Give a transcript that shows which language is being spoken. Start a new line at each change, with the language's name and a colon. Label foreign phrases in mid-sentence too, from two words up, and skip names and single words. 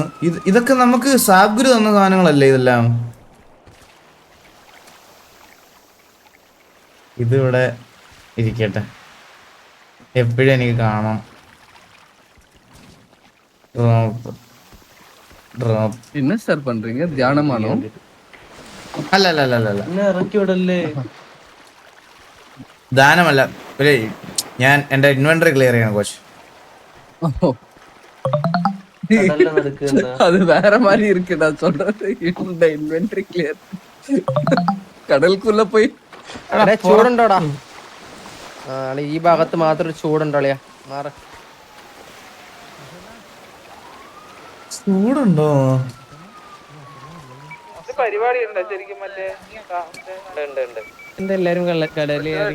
Malayalam: ഇതൊക്കെ നമുക്ക് സാബ്ഗുരു തന്ന സാധനങ്ങളല്ലേ ഇതെല്ലാം? ഇതിവിടെ ഇരിക്കട്ടെ, എപ്പോഴും എനിക്ക് കാണാം.
English: drop drop.
Tamil: என்ன சார் பண்றீங்க? தியானமானோ?
Malayalam: അല്ല അല്ല അല്ല അല്ല എന്നെ ഇറക്കി വിടല്ലേ. ദാനമല്ല, ഒരു ഞാൻ എന്റെ
English: inventory clear
Malayalam: ചെയ്യണം കോച്ച്. കടലിൽ നടക്കുന്ന
Tamil: அது வேற மாதிரி இருக்கு. நான் சொல்றது இந்த
English: inventory clear.
Malayalam: കടൽക്കുള്ള പോയി ചൂടുണ്ടോടാ? ഈ ഭാഗത്ത് മാത്രം ചൂടുണ്ടോളിയാ. മാറ ചൂടുണ്ടോ? പരിപാടി ഉണ്ടോ ശരിക്കും? മറ്റേ എന്തെല്ലാരും കടലിൽ